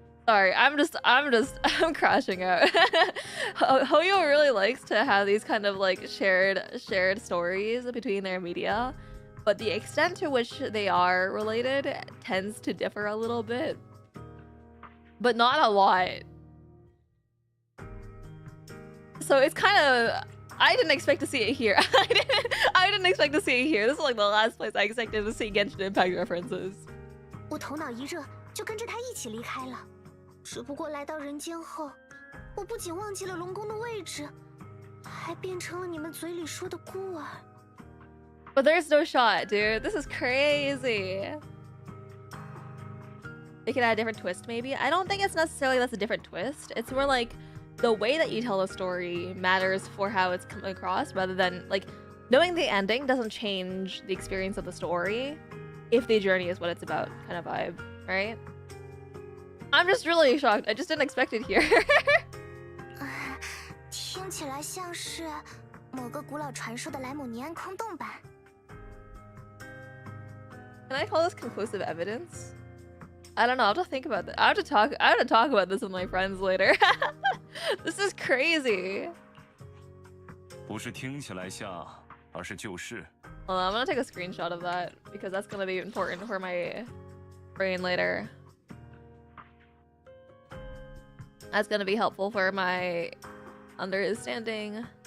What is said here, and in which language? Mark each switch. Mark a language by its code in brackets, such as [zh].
[en] Sorry, I'm crashing out. Hoyo really likes to have these kind of like shared stories between their media, but the extent to which they are related tends to differ a little bit, but not a lot. So it's kind of, I didn't expect to see it here. I didn't expect to see it here. This is like the last place I expected to see Genshin Impact references. [zh] 我头脑一热，就跟着他一起离开了。只不过来到人间后，我不仅忘记了龙宫的位置，还变成了你们嘴里说的孤儿。 [en] But there's no shot, dude. This is crazy. They could add a different twist, maybe. I don't think it's necessarily that's a different twist. It's more like the way that you tell a story matters for how it's come across, rather than like knowing the ending doesn't change the experience of the story if the journey is what it's about, kind of vibe, right? I'm just really shocked. I just didn't expect it here. [zh] 听起来像是某个古老传说的莱姆尼安空洞吧。 [en] Can I call this conclusive evidence? I don't know. I'll have to think about that. I have to talk about this with my friends later. This is crazy. [zh] 不是听起来像，而是就是。 [en] Hold on, I'm gonna take a screenshot of that because that's gonna be important for my brain later. That's gonna be helpful for my understanding.